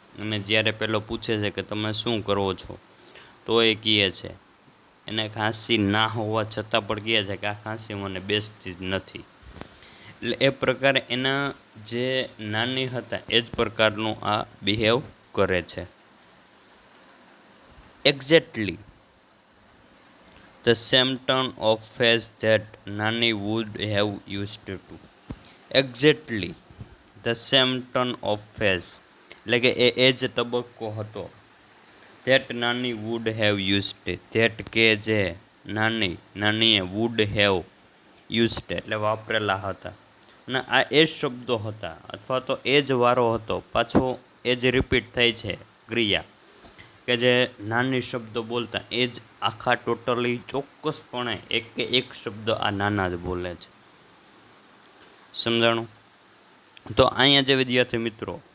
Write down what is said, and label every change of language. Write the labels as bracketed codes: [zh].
[gu] અને જ્યારે પેલો પૂછે છે કે તમે શું કરો છો, તો એ કહે છે, એને ખાંસી ના હોવા છતાં પણ કહે છે કે આ ખાંસી મને બેસતી જ નથી. એટલે એ પ્રકારે એના જે નાની હતા એ જ પ્રકારનું આ બિહેવ કરે છે. [en] Exactly the same turn of face that Nani would have used to. Exactly the same turn of face. [gu] એટલે કે એ જ તબક્કો હતો. [en] that Nani would have used. [gu] that કે જે નાનીએ [en] would have used [gu] એટલે વાપરેલા હતા. અને આ એ જ શબ્દો હતા અથવા તો એ જ વારો હતો. પાછો એ જ રિપીટ થાય છે ક્રિયા કે જે નાની શબ્દ બોલતા એ જ આખા ટોટલી ચોક્કસપણે એક કે એક શબ્દ આ નાના જ બોલે છે. સમજાણું? તો અહીંયા જે વિદ્યાર્થી મિત્રો